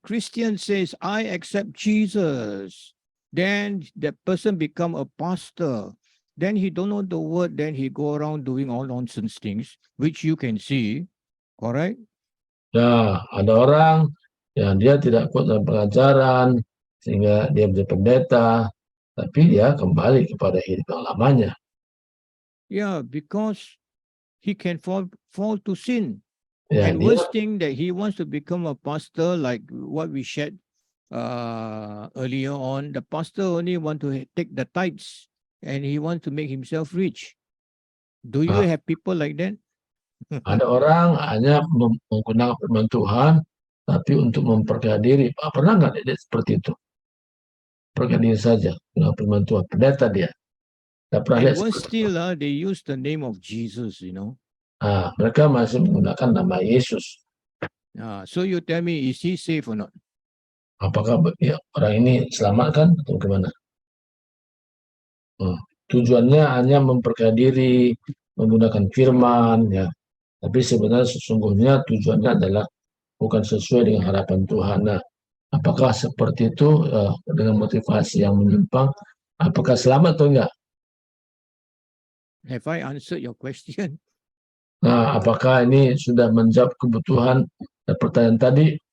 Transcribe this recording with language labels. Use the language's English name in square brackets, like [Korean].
[English] Christian says, I accept Jesus. Then that person become a pastor. Then he don't know the word. Then he go around doing all nonsense things, which you can see. Correct? [Indonesian] Ya, ada orang yang dia tidak kuat dalam pengajaran, sehingga dia menjadi pendeta, tapi dia kembali kepada hidup yang lamanya. [English] Yeah, because he can fall to sin. Ya, And [Indonesian] dia, [English] worst thing that he wants to become a pastor, like what we shared earlier on. The pastor only want to take the tithes, and he wants to make himself rich. Do you have people like that? [Indonesian] ada orang hanya menggunakan firman Tuhan, tapi untuk memperkaya diri. Pernah nggak dia seperti itu? Perkaya diri saja dengan firman Tuhan. Pendeta dia. [English] And worse still, they use the name of Jesus, [Indonesian] Mereka masih menggunakan nama Yesus. [English] So you tell me, is he safe or not? [Indonesian] Apakah ya, orang ini selamat kan atau gimana? Tujuannya hanya memperkaya diri, menggunakan firman, ya. Tapi sebenarnya sesungguhnya tujuannya adalah bukan sesuai dengan harapan Tuhan. Nah, apakah seperti itu dengan motivasi yang menyimpang? Apakah selamat atau enggak? [English] Have I answered your question? [Indonesian] Nah, apakah ini sudah menjawab kebutuhan pertanyaan tadi?